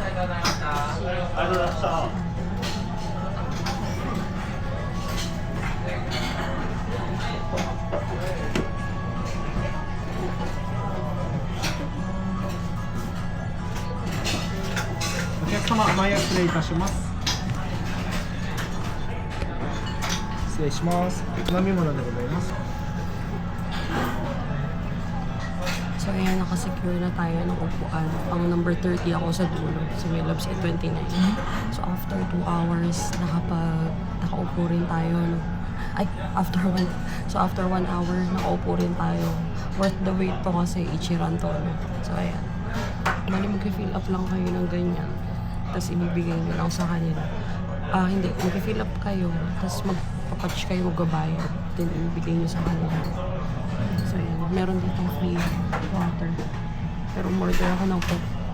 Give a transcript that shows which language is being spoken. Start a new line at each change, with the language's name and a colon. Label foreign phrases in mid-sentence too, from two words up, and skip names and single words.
Japanese: ありがとうございました。ありがとうございました。お客様、前失礼いたします。失礼します。お飲み物でございます。
Filipino: So, ayan, nakasecure na tayo ng upuan. Pang number 30 ako sa dulo. So, may
English: love seat
Filipino: 29. So,
English: after 2 hours,
Filipino: nakaupo rin tayo. No? Ay,
English: after 1 hour,
Filipino: nakaupo rin tayo.
English: Worth the wait
Filipino: to kasi Ichiran to. No? So, ayan. Bali, mag-
English: fill up
Filipino: lang kayo ng ganyan. Tapos, ibibigay nyo lang sa kanila. Hindi. Mag-
English: fill up
Filipino: kayo. Tapos, magpapatch kayo, magbabayad. Then, ibibigay nyo sa kanila. So, ayan. Meron ditong
English: free water.
Filipino: Pero umorder ako ng coke.